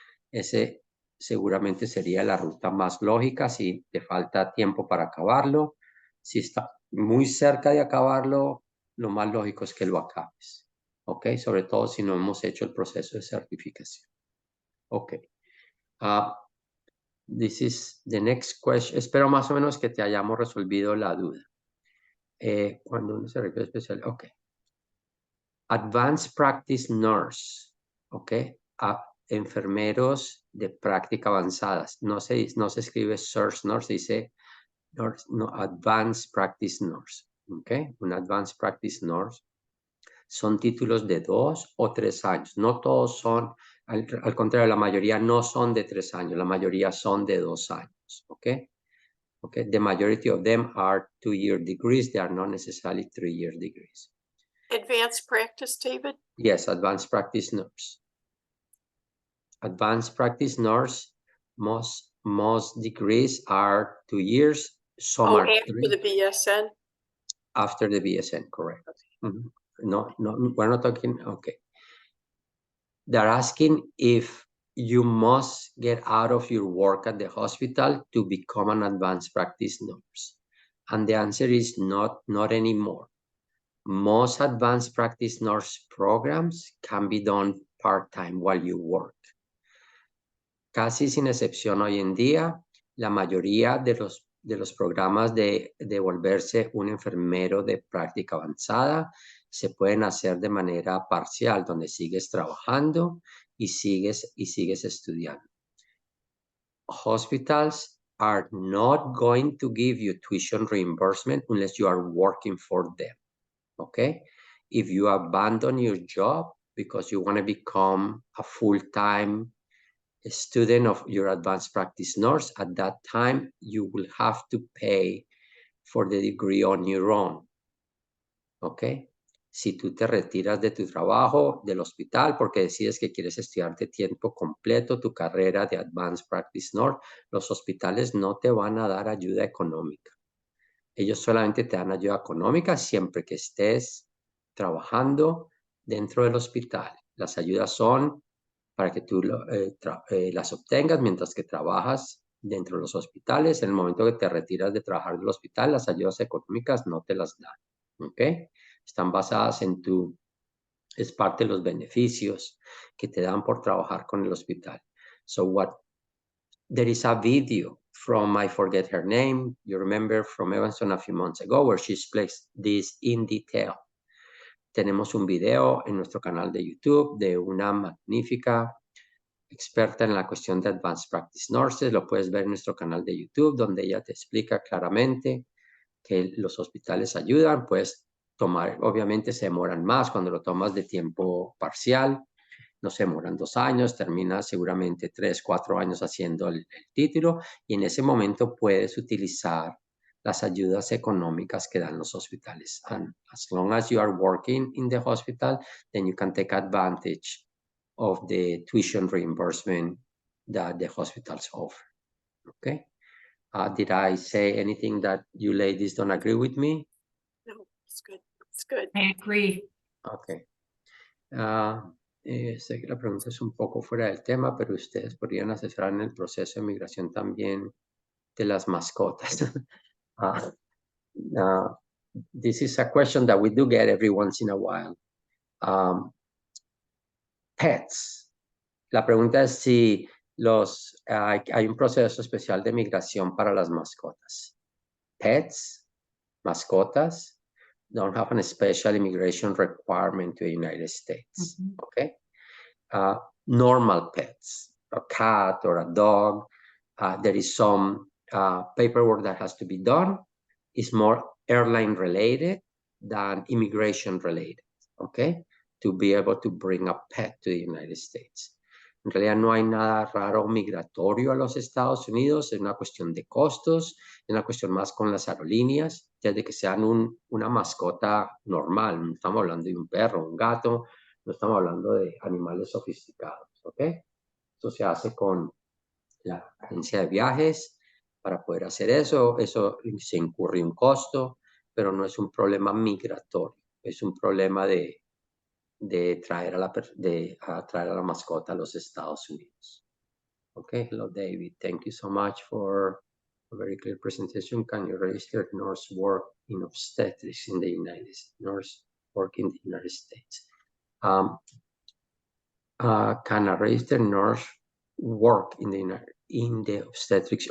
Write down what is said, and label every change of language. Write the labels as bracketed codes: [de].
[es] Ese seguramente sería la ruta más lógica si te falta tiempo para acabarlo. Si está muy cerca de acabarlo, lo más lógico es que lo acabes. ¿Ok? Sobre todo si no hemos hecho el proceso de certificación. Ok. [en] This is the next question. [es] Espero más o menos que te hayamos resolvido la duda. Cuando uno se requiere especial. Ok. Advanced Practice Nurse. Ok. Enfermeros de práctica avanzadas. No se escribe Surge Nurse, dice nurse, no, Advanced Practice Nurse. Ok. Un Advanced Practice Nurse. Son títulos de 2 o 3 años. No todos son, al contrario, la mayoría no son de 3 años, la mayoría son de 2 años. Okay? Okay? [en] The majority of them are 2-year degrees. They are not necessarily 3-year degrees. Advanced practice, David? Yes, advanced practice nurse. Advanced practice nurse, most degrees are 2 years. Some Oh, are after 3 the BSN? after the BSN, correct. No, we're not talking, okay. They're asking if you must get out of your work at the hospital to become an advanced practice nurse. And the answer is not anymore. Most advanced practice nurse programs can be done part-time while you work. [es] Casi sin excepción hoy en día, la mayoría de los programas de volverse un enfermero de práctica avanzada se pueden hacer de manera parcial, donde sigues trabajando y sigues estudiando. [en] Hospitals are not going to give you tuition reimbursement unless you are working for them, okay? If you abandon your job because you want to become a full-time student of your advanced practice nurse, at that time, you will have to pay for the degree on your own, okay? [es] Si tú te retiras de tu trabajo, del hospital, porque decides que quieres estudiar de tiempo completo tu carrera de Advanced Practice Nurse, los hospitales no te van a dar ayuda económica. Ellos solamente te dan ayuda económica siempre que estés trabajando dentro del hospital. Las ayudas son para que tú las obtengas mientras que trabajas dentro de los hospitales. En el momento que te retiras de trabajar del hospital, las ayudas económicas no te las dan, ¿ok? Están basadas es parte de los beneficios que te dan por trabajar con el hospital. [en] There is a video from, I forget her name, you remember from Evanston a few months ago, where she explains this in detail. [es] Tenemos un video en nuestro canal de YouTube de una magnífica experta en la cuestión de Advanced Practice Nurses. Lo puedes ver en nuestro canal de YouTube, donde ella te explica claramente que los hospitales ayudan. Puedes tomar, obviamente se demoran más cuando lo tomas de tiempo parcial. No se demoran 2 años, terminas seguramente 3, 4 años haciendo el título, y en ese momento puedes utilizar las ayudas económicas que dan los hospitales. [en] And as long as you are working in the hospital, then you can take advantage of the tuition reimbursement that the hospitals offer. Okay? Did I say anything that you ladies don't agree with me? No, it's good. It's good. I agree. Okay. [es] Sé que la pregunta es un poco fuera del tema, pero ustedes podrían asesorar en el proceso de migración también de las mascotas. [en] This is a question that we do get every once in a while. Pets. [es] La pregunta es si hay un proceso especial de migración para las mascotas. [en] Pets, mascotas, don't have a special immigration requirement to the United States. Okay? Normal pets, a cat or a dog, there is some paperwork that has to be done. It's more airline related than immigration related, okay? To be able to bring a pet to the United States. [es] En realidad no hay nada raro migratorio a los Estados Unidos, es una cuestión de costos, es una cuestión más con las aerolíneas, desde que sean una mascota normal, no estamos hablando de un perro, un gato, no estamos hablando de animales sofisticados, ¿ok? Eso se hace con la agencia de viajes para poder hacer eso. Eso se incurre un costo, pero no es un problema migratorio. Es un problema de traer a la mascota a los Estados Unidos. [en] Okay, hello David. Thank you so much for a very clear presentation. Can you register nurse work in obstetrics in the United States? Nurse work in the United States. Can a registered nurse work in the obstetrics?